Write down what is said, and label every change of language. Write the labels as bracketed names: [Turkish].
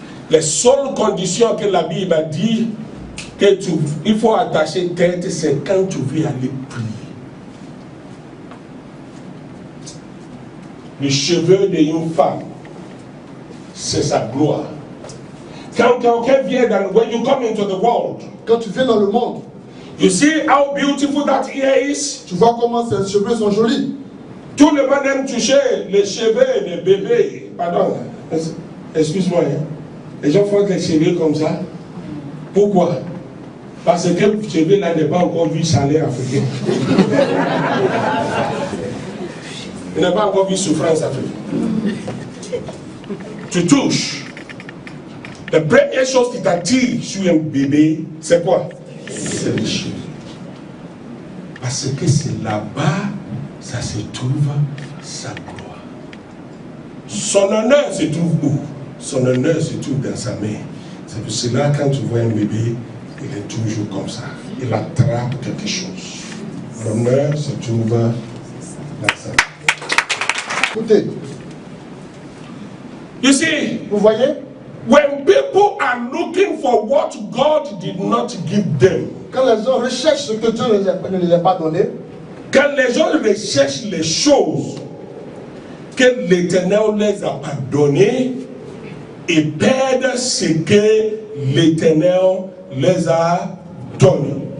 [French] Les seules conditions que la Bible a dit il faut attacher tête, c'est quand tu veux aller prier. Les cheveux d'une femme, c'est sa gloire. Quand quelqu'un vient [English] when you come into the world, [French] quand tu viens dans le monde, [English] you see how beautiful that ear is? [French] tu vois comment ses cheveux sont jolis. Tout le monde aime toucher les cheveux des bébés. Pardon, excuse-moi. Hein. Les gens font les cheveux comme ça. Pourquoi? Parce que le cheveu là n'est pas encore vu salaire africain. Il n'a pas encore vu souffrance africaine. Tu touches. La première chose qui t'attire sur un bébé, c'est quoi? C'est les cheveux. Parce que c'est là-bas, ça se trouve sa gloire. Son honneur se trouve où? Son honneur se trouve dans sa main. C'est pour cela, quand tu vois un bébé, il est toujours comme ça. Il attrape quelque chose. L'honneur se trouve dans sa main. Écoutez. [English] You see, [French] vous voyez? When people are looking for what God did not give them, quand les gens recherchent ce que Dieu ne les a pas donné, quand les gens recherchent les choses que l'Éternel les a pas données, ils perdent ce que l'Éternel les a donné.